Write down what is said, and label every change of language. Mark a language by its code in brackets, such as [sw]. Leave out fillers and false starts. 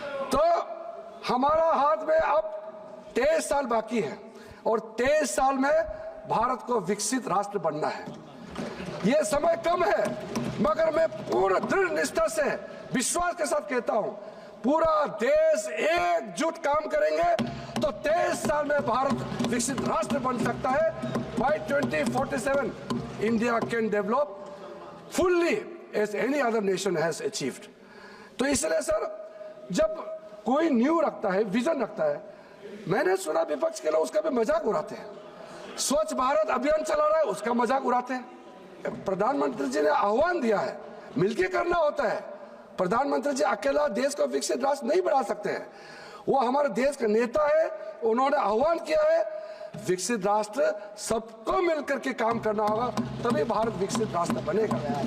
[hi] तो हमारा हाथ में अब 23 साल बाकी है और 23 साल में भारत को विकसित राष्ट्र बनना है। ये समय कम है, मगर मैं पूर्ण दृढ़ निष्ठा से विश्वास के साथ कहता हूं, पूरा देश एकजुट काम करेंगे तो 23 साल में भारत विकसित राष्ट्र बन सकता है। [en] By 2047, India can develop fully as any other nation has achieved. [hi] तो इसलिए सर, जब कोई न्यू रखता है, विजन रखता है, मैंने सुना विपक्ष के लोग उसका भी मजाक उड़ाते हैं। स्वच्छ भारत अभियान चला रहा है, उसका मजाक उड़ाते हैं। प्रधानमंत्री जी ने आह्वान दिया है, मिलकर करना होता है। प्रधानमंत्री जी अकेला देश को विकसित राष्ट्र नहीं बना सकते हैं। वो हमारे देश के नेता है, उन्होंने आह्वान किया है, विकसित राष्ट्र सबको मिलकर के काम करना होगा, तभी भारत विकसित राष्ट्र बनेगा।